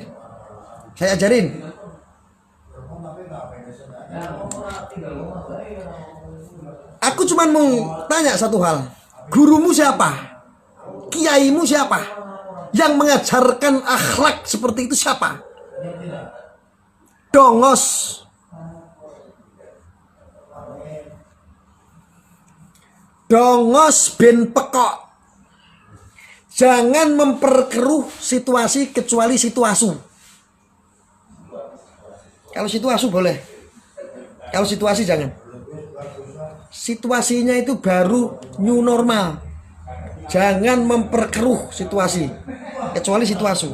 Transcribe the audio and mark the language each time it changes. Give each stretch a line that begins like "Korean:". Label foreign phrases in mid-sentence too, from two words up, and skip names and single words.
Indonesian: Saya ajarin. Aku cuma mau tanya satu hal. Gurumu siapa? Kiaimu siapa? Yang mengajarkan akhlak seperti itu siapa?
Javanese: Dongos. Dongos ben pekok.
Indonesian: Jangan memperkeruh situasi kecuali situasu. Kalau situasu boleh. Kalau situasi jangan. Situasinya itu baru
English: new normal.
Indonesian: Jangan memperkeruh situasi kecuali situasu.